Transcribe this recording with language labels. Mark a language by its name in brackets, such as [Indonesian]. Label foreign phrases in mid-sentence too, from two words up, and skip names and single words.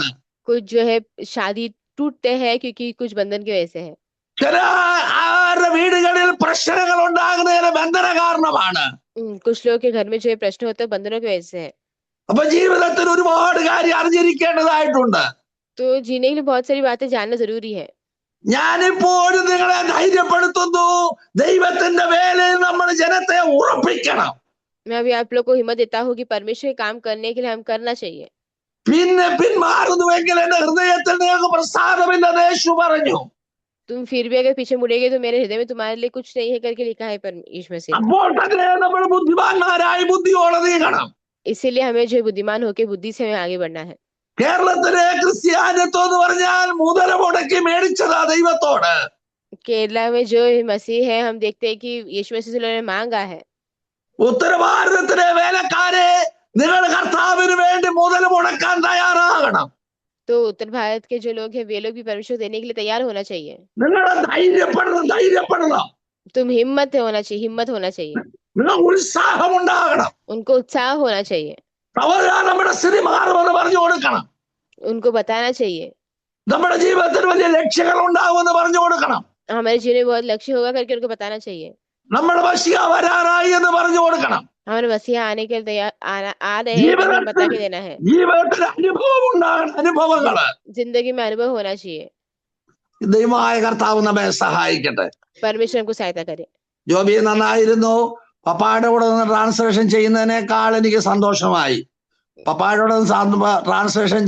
[Hindi] कुछ जो है शादी टूटते हैं क्योंकि कुछ बंधन की वजह से है। [Malayalam] ചില വീടുകളിൽ പ്രശ്നങ്ങൾ ഉണ്ടാകുന്നതിന് ബന്ധന കാരണമാണ്. [Hindi] कुछ लोगों के घर में जो ये प्रश्न होते हैं बंधनों की वजह से है। [Malayalam] അപ്പൊ ജീവിതത്തിൽ ഒരുപാട് കാര്യം അറിഞ്ഞിരിക്കേണ്ടതായിട്ടുണ്ട്. [Hindi] तो जीने के लिए बहुत सारी बातें जानना जरूरी है। [Malayalam] ഞാനിപ്പോഴും നിങ്ങളെ ധൈര്യപ്പെടുത്തുന്നു, ദൈവത്തിന്റെ വേലയിൽ നമ്മൾ ജനത്തെ ഉറപ്പിക്കണം. [Hindi] मैं अभी आप लोग को हिम्मत देता हूँ कि परमेश्वर के काम करने के लिए हम करना चाहिए। [Malayalam] പിന്നെ പിന്മാറുന്നുവെങ്കിൽ എന്റെ ഹൃദയത്തിൽ നിങ്ങൾക്ക് പ്രസാദമില്ലെന്ന് യേശു പറഞ്ഞു. [Hindi] तुम फिर भी अगर पीछे मुड़ेगे तो मेरे हृदय में तुम्हारे लिए कुछ नहीं है करके लिखा है परमेश्वर मसीह ने। [Malayalam] അപ്പോൾ തന്നെ നമ്മൾ ബുദ്ധിമാന്മാരായി ബുദ്ധിയോടെ നീങ്ങണം. [Hindi] इसीलिए हमें जो बुद्धिमान होके बुद्धि से हमें आगे बढ़ना है। [Malayalam] കേരളത്തിലെ ക്രിസ്ത്യാനിത്വം എന്ന് പറഞ്ഞാൽ മുതല മുടക്കി മേടിച്ചതാ ദൈവത്തോട്. [Hindi] केरला में जो मसीह है हम देखते हैं कि यीशु मसीह से उन्होंने मांगा है। [Malayalam] ഉത്തരഭാരതത്തിലെ വേലക്കാരെ നിങ്ങൾ കർത്താവിന് വേണ്ടി മുതൽ മുടക്കാൻ തയ്യാറാകണം. [Hindi] तो उत्तर भारत के जो लोग हैं वे लोग भी परमेश्वर देने के लिए तैयार होना चाहिए। [Malayalam] നിങ്ങളെ ധൈര്യപ്പെടണം. [Hindi] तुम हिम्मत होना चाहिए, हिम्मत होना चाहिए। [Malayalam] നിങ്ങൾ ഉത്സാഹം ഉണ്ടാകണം. [Hindi] उनको उत्साह होना चाहिए। [Malayalam] സഹോദരാ, നമ്മുടെ സ്ഥിതി മാറുമെന്ന് പറഞ്ഞു കൊടുക്കണം. [Hindi] उनको बताना चाहिए। [Malayalam] നമ്മുടെ ജീവിതത്തിൽ വലിയ ലക്ഷ്യങ്ങൾ ഉണ്ടാകുമെന്ന് പറഞ്ഞു കൊടുക്കണം. [Hindi] हमारे जीवन में बहुत लक्ष्य होगा करके उनको बताना चाहिए। [Malayalam] നമ്മുടെ മശിഹ വരാറായി എന്ന് പറഞ്ഞു കൊടുക്കണം. [Hindi] हमारे मसीहा आने के लिए तैयार आ रहे हैं करके बता के देना है। [Malayalam] ജീവിതത്തിൽ അനുഭവം ഉണ്ടാകണം, അനുഭവങ്ങള്. [Hindi] जिंदगी में अनुभव होना चाहिए। [Malayalam] ദൈവമായ കർത്താവ് നമ്മെ സഹായിക്കട്ടെ. [Hindi] परमेश्वर हमको सहायता करे। [Malayalam] ജോബി നന്നായിരുന്നു. പപ്പായുടെ കൂടെ നിന്ന് ട്രാൻസ്ലേഷൻ ചെയ്യുന്നതിനേക്കാൾ എനിക്ക് സന്തോഷമായി. പപ്പായുടെ കൂടെ ട്രാൻസ്ലേഷൻ